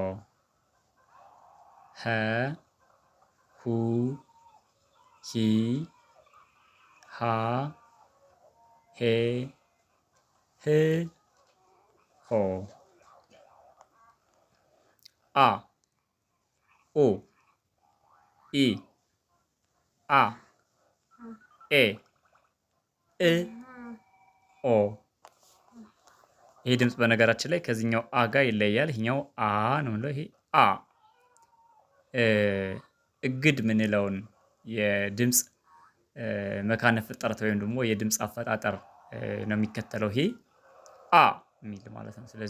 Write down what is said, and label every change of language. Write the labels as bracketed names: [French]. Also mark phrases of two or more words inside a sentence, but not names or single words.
[Amharic] ሀ ሁ ሂ ሃ ሄ ህ ሆ። አ ኡ ኢ አ ኤ እ ኦ። ይሄ ድምጽ በነገራችን ላይ ከዚህኛው አ ጋር ይለያል። ይሄኛው አ ነው የሚለው፣ ይሄ አ። እግድ ምንለውን የድምፅ መካነ ፍጥረት ወይም ደግሞ የድምፅ አፈጣጠር ነው የሚከተለው። ይሄ አ የሚል ማለት ነው። ስለዚህ